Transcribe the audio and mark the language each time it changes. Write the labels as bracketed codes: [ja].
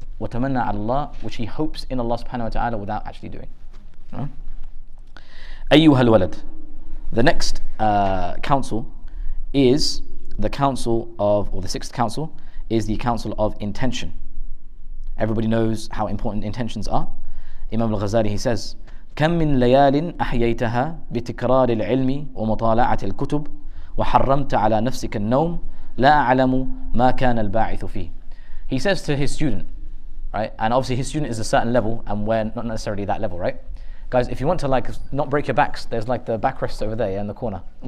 [ar] وَتَمَنَّى عَلَى اللَّهِ, [en] which he hopes in Allah subhanahu wa ta'ala without actually doing. Ayyuhal Walad. The next counsel is the counsel of, or the sixth counsel, is the counsel of intention. Everybody knows how important intentions are. [ar] Imam Al-Ghazali, [en] he says, [ar] كم من ليال أحييتها بتكرار العلم ومطالعة الكتب وحرمت على نفسك النوم لا أعلم ما كان الباعث فيه. [en] He says to his student, right? And obviously his student is a certain level and we're not necessarily that level, right? Guys, if you want to like not break your backs, there's like the backrests over there in the corner.